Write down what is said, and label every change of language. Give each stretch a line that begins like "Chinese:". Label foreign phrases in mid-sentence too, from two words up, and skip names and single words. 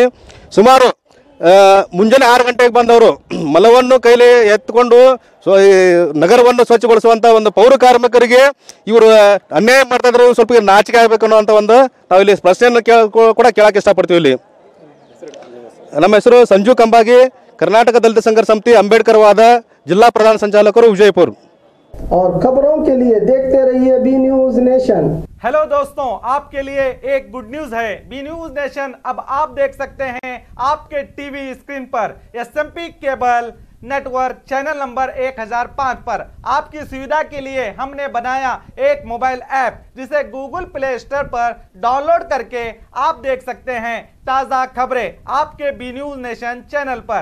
Kannada: ಸುಮಾರು ಮುಂಜಾನೆ 6 ಗಂಟೆಗೆ ಬಂದವರು ಮಲವನ್ನು ಕೈಲಿ ಎತ್ಕೊಂಡು ಈ ನಗರವನ್ನು ಸ್ವಚ್ಛಗೊಳಿಸುವಂಥ ಒಂದು ಪೌರ ಕಾರ್ಮಿಕರಿಗೆ ಇವರು ಅನ್ಯಾಯ ಮಾಡ್ತಾ ಇದ್ರು. ಸ್ವಲ್ಪ ನಾಚಿಕೆ ಆಗಬೇಕು ಅನ್ನೋಂಥ ಒಂದು ನಾವು ಇಲ್ಲಿ ಪ್ರಶ್ನೆಯನ್ನು ಕೂಡ ಕೇಳಕ್ಕೆ ಇಷ್ಟಪಡ್ತೀವಿ. ಇಲ್ಲಿ ನಮ್ಮ ಹೆಸರು ಸಂಜು ಕಂಬಾಗಿ, ಕರ್ನಾಟಕ ದಲಿತ ಸಂಘರ್ಷ ಸಮಿತಿ ಅಂಬೇಡ್ಕರ್ ವಾದ ಜಿಲ್ಲಾ ಪ್ರಧಾನ ಸಂಚಾಲಕರು ವಿಜಯಪುर।
Hindi: और खबरों के लिए देखते रहिए बी न्यूज नेशन। हेलो दोस्तों, आपके लिए एक
English: good news
Hindi: है। बी न्यूज नेशन अब आप देख सकते हैं आपके
English: TV screen
Hindi: पर एसएमपी
English: cable network channel number
Hindi: 1005 पर। आपकी सुविधा के लिए हमने बनाया एक
English: mobile app
Hindi: जिसे गूगल प्ले स्टोर पर डाउनलोड करके आप देख सकते हैं ताज़ा खबरें आपके बी न्यूज नेशन चैनल पर।